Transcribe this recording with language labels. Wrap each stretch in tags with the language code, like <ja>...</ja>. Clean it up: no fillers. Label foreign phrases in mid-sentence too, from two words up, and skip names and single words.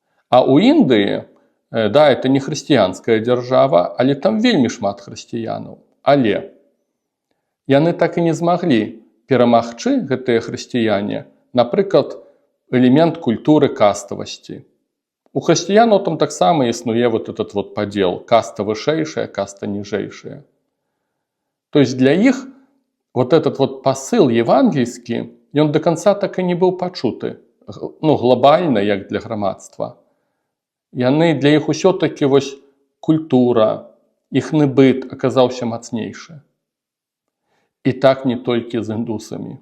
<be>А ў Індыі, да, это не хрысціянская дзяржава, але там вельмі шмат хрысціянаў. Але яны так і не змаглі перамагчы, гэтыя хрысціяне, напрыклад, элемент культуры каставасці. У хрысціянаў там таксама існуе</be> <ru>вот этот вот</ru> <be>падзел: каста вышэйшая, каста ніжэйшая.</be> <ru>То есть</ru> <be>для іх</be> <ru>вот этот вот посыл</ru> <be>евангельскі, ён</be> <ru>до конца</ru> <be>так і не быў пачуты, глобальна, як для грамадства. Яны для іх усё-таки вось культура, іхны быт аказаўся мацнейшы. І так не толькі з індусамі.</be>